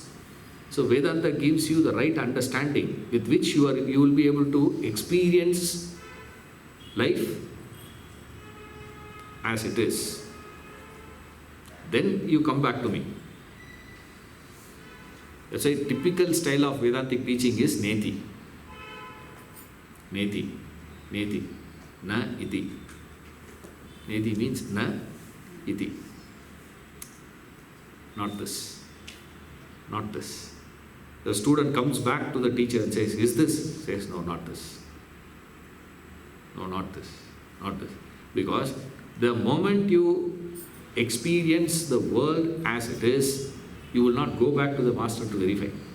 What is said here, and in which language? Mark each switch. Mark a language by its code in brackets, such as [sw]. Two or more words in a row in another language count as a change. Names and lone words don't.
[en] So Vedanta gives you the right understanding with which you will be able to experience life as it is. Then you come back to me. That's why typical style of Vedantic teaching is neti. [sa] Neti. Neti. Na iti. [en] Neti means [sa] na iti. [en] Not this. Not this. The student comes back to the teacher and says, is this? Says, no, not this. No, not this. Not this. Because the moment you experience the world as it is, you will not go back to the master to verify.